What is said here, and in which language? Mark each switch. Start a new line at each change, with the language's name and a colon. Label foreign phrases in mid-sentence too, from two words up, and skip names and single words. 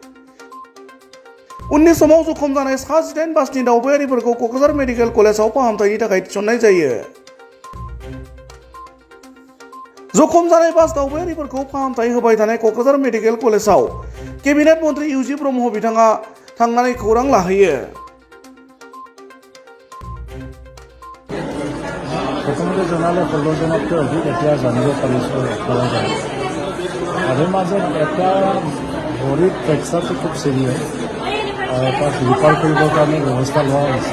Bodo: उननि समाव जखम जानाय सा 18 बासनि दावबायारिफोरखौ क'क्राझार मेडिकेल कलेजाव फाहामथायनि थाखाय थिसननाय जायो। जखम जानाय बास दावबायारिफोरखौ फाहामथाय होबाय थानाय क'क्राझार मेडिकेल कलेजाव केबिनेट मन्त्रि इउजि ब्रह्म बिथाङा थांनानै खौरां लाहैयो।
Assamese: প্ৰথমতে জনালে 16জনতকৈ অধিক এতিয়া জানিব পাৰিছোঁ তাৰে মাজত এটা ভৰিত ফ্ৰেকচাৰটো খুব চিৰিয়াছ তাক ৰিফাৰ কৰিবৰ কাৰণে ব্যৱস্থা লোৱা হৈছে।